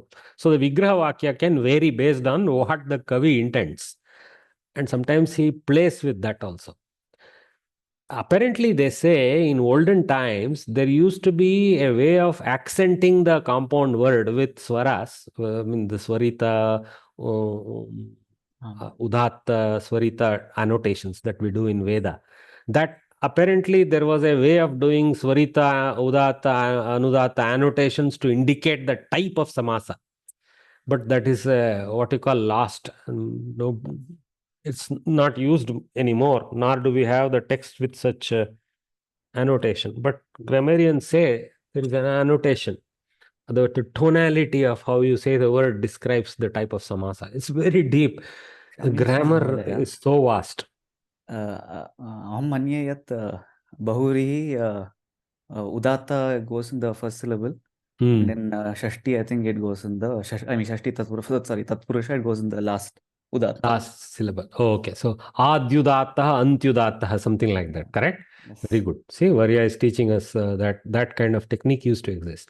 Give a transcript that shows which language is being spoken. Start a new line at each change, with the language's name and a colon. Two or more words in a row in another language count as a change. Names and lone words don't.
English: So the
Sanskrit: Vigraha Vakya
English: can vary based on what the Kavi intends. And sometimes he plays with that also. Apparently, they say in olden times, there used to be a way of accenting the compound word with swaras. I mean, the
Sanskrit: swarita, udatta, swarita
English: annotations that we do in Veda. That apparently there was a way of doing
Sanskrit: swarita, udatta, anudatta
English: annotations to indicate the type of samasa. But that is what you call lost. No, it's not used anymore, nor do we have the text with such annotation. But grammarians say there is an annotation. The tonality of how you say the word describes the type of samasa. It's very deep. The grammar is so vast.
Sanskrit: Aham manye yat bahurihi
English: udatta goes in the first syllable. And then Shashti, I think it goes in the
Sanskrit: Shashti Tatpurusha,
English: it goes in the last udatta. Last syllable. Oh, okay. So
Sanskrit: adyudattaha, antyudattaha,
English: something like that. Correct? Yes. Very good. See, Varya is teaching us that kind of technique used to exist.